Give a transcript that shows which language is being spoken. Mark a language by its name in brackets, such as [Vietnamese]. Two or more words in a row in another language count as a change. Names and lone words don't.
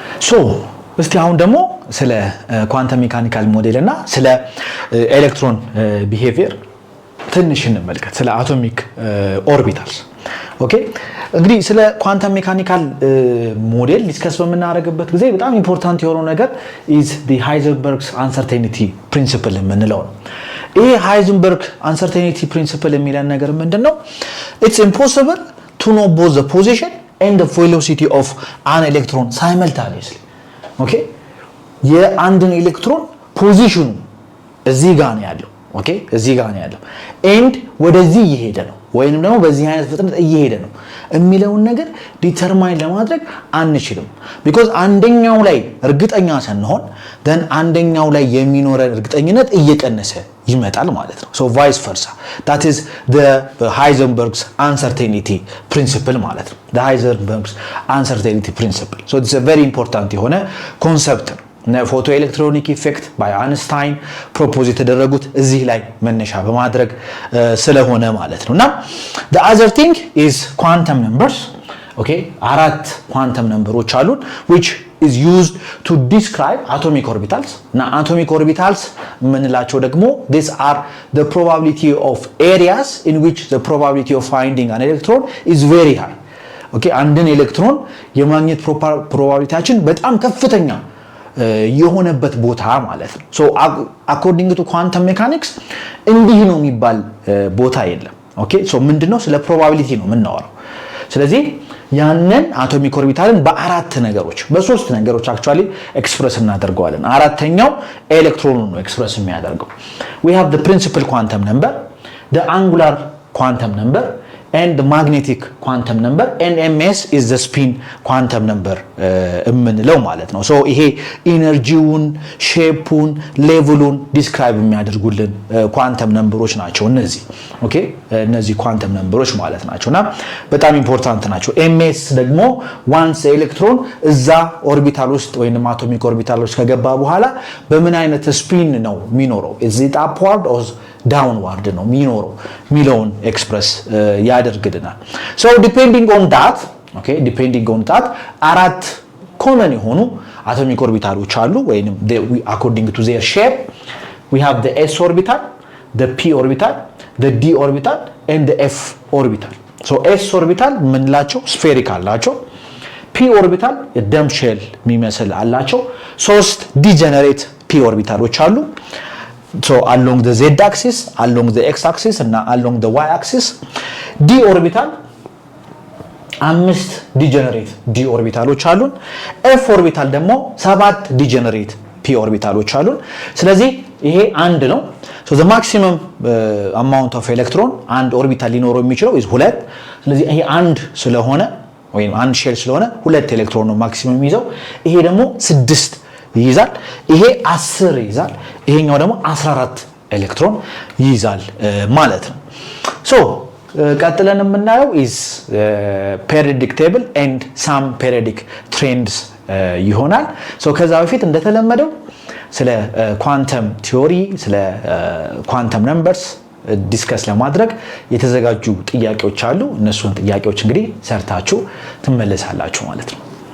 [Amharic] እስቲ አሁን ደግሞ ስለ [English] quantum mechanical model [Amharic] እና ስለ [English] electron behavior [Amharic] ትንሽ እንመልከት ስለ [English] atomic orbitals okay [Amharic] እንግዲህ ስለ [English] quantum mechanical model [Amharic] ዲስከስ በመናረግበት ጊዜ በጣም ኢምፖርታንት የሆነው ነገር [English] is the Heisenberg's uncertainty principle [Amharic] የምንለው ነው ይሄ ሃይዘንበርግ [English] uncertainty principle [Amharic] የሚለን ነገር ምንድነው [English] it's impossible to know both the position and the velocity of an electron simultaneously [Amharic] ኦኬ የአንድን ኤሌክትሮን ፖዚሽኑ እዚህ ጋር ነው ያለው ኦኬ እዚህ ጋር ነው ያለው ኤንድ ወደዚህ እየሄደ ነው ወይንም ደግሞ በዚህ አይነት ፍጥነት እየሄደ ነው የሚለውን ነገር ዲተርማይን ለማድረግ አንችልም because አንደኛው ላይ እርግጠኛ ሳንሆን then አንደኛው ላይ የሚኖረን እርግጠኝነት እየቀነሰ ይመጣል ማለት ነው [English] so vice versa that is the Heisenberg's uncertainty principle [Amharic] ማለት ነው [English] the Heisenberg's uncertainty principle so it's a very important [Amharic] የሆነ ኮንሰፕት ነው [English] photo electronic effect by Einstein [Amharic] ፕሮፖዝ የተደረጉት እዚህ ላይ መነሻ በማድረግ ስለሆነ ማለት ነውና [English] the other thing is quantum numbers okay [Amharic] አራት ኳንተም ነምበሮች አሉን [English] which is used to describe atomic orbitals እና atomic orbitals [Amharic] ምንላቸው ደግሞ [English] these are the probability of areas in which the probability of finding an electron is very high okay [Amharic] አንድን ኤሌክትሮን የማግኘት ፕሮባቢሊቲያችን በጣም ከፍተኛ የሆነበት ቦታ ማለት ነው [English] so according to quantum mechanics [Amharic] እንዲህ ነው የሚባል ቦታ የለም ኦኬ so ምንድነው ስለ probability ነው የምናወራው ስለዚህ ያንን አቶሚክ ኦርቢታልን በአራት ነገሮች በሶስት ነገሮች actually ኤክስፕረስ እናደርገዋለን አራተኛው ኤሌክትሮኑን ነው ኤክስፕረስ የሚያደርገው [English] we have the principal quantum number the angular quantum number and the magnetic quantum number and ms is the spin quantum number [Amharic] እምንለው ማለት ነው so ይሄ ኢነርጂውን ሼፑን ሌቭሉን ዲስክራይብ የሚያደርጉልን [English] quantum numbers [Amharic] ናቸው እነዚህ ኦኬ እነዚህ [English] quantum numbers [Amharic] ማለት ናቸውና በጣም ኢምፖርታንት ናቸው ms ደግሞ once ኤሌክትሮን እዛ ኦርቢታል ውስጥ ወይንም አቶሚክ ኦርቢታል ውስጥ ከገባ በኋላ በምን አይነት ስፒን ነው የሚኖረው [English] is it upward or downward [Amharic] ነው የሚኖረው ሚለውን ኤክስፕረስ ያደርግልናል [English] so depending on that [Amharic] okay depending on that አራት ኮመን የሆኑ አቶሚክ ኦርቢታሎች አሉ ወይንም [English] according to their shape we have the s orbital the p orbital the d orbital and the f orbital so s orbital ምንላቸው spherical ናቸው p orbital [Amharic] የደም ሼል የሚመስል አላቸው ሶስት ዲጀነሬት [English] p orbitaloች አሉ so along the z axis along the x axis and along the y axis d orbital [Amharic] አምስት ዲጀነሬት [English] d orbitaloች [Amharic] አሉን [English] f orbital [Amharic] ደግሞ ሰባት ዲጀነሬት [English] p orbitaloች [Amharic] አሉን ስለዚህ ይሄ አንድ ነው [English] so the maximum amount of electron and orbital [Amharic] ሊኖረው የሚችለው [English] is 2 [Amharic] ስለዚህ ይሄ አንድ ስለሆነ ወይም አንድ ሼል ስለሆነ 2 ኤሌክትሮን ነው ማክሲመም ይዘው ይሄ ደግሞ 6 ይይዛል ይሄ 10 ይይዛል ይሄኛው ደግሞ 14 ኤሌክትሮን ይይዛል ማለት ነው so ቀጥለን የምናየው [English] is periodic table and some periodic trends [Amharic] ይሆናል so ከዛ በፊት እንደተለመደው ስለ [English] quantum theory [Amharic] ስለ [English] quantum numbers discuss [Amharic] ለማድረግ የተዘጋጁ ጥያቄዎች አሉ እነሱን ጥያቄዎች እንግዲህ ሰርታችሁ ትመለሳላችሁ ማለት ነው